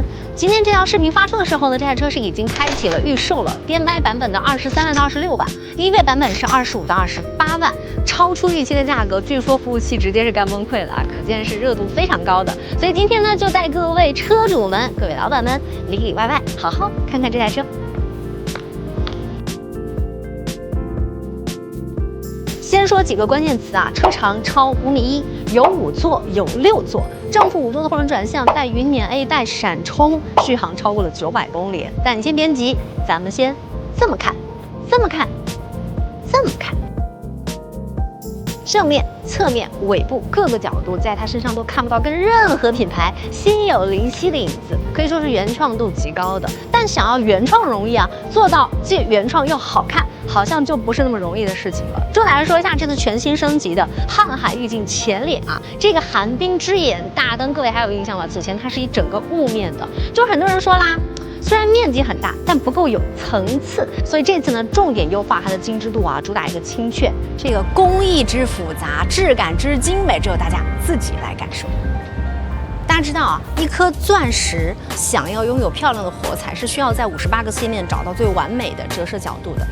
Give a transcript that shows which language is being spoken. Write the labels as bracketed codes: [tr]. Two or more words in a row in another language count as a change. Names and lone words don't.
[zh] 今天这条视频发出的时候呢，这台车是已经开启了预售了，颠麦版本的23万到26万，1.8版本是25到28万，超出预期的价格，据说服務器直接是干崩溃了啊，可见是热度非常高的。所以今天呢，就带各位车主们、各位老板们里里外外好好看看这台车。先说几个關鍵詞啊，車長超5.1米，有5座，有6座，正負5座的後輪轉向，帶雲輦 A 帶閃充，續航超過了900公里。但你先別急，咱們先這麼看，這麼看，這麼看。正面、側面、尾部各個角度，在它身上都看不到跟任何品牌心有靈犀的影子，可以說是原創度極高的。但想要原創容易啊，做到既原創又好看，好像就不是那麼容易的事情了。重點來說一下這次全新升級的瀚海意境前臉啊，這個寒冰之眼大燈，各位還有印象嗎？此前它是一整個霧面的，就很多人說啦，雖然面積很大，但不夠有層次，所以這次呢，重點優化它的精緻度啊，主打一個清澈。這個工藝之複雜，質感之精美，只有大家自己來感受。大家知道啊，一顆鑽石想要擁有漂亮的火彩，是需要在58個切面找到最完美的折射角度的。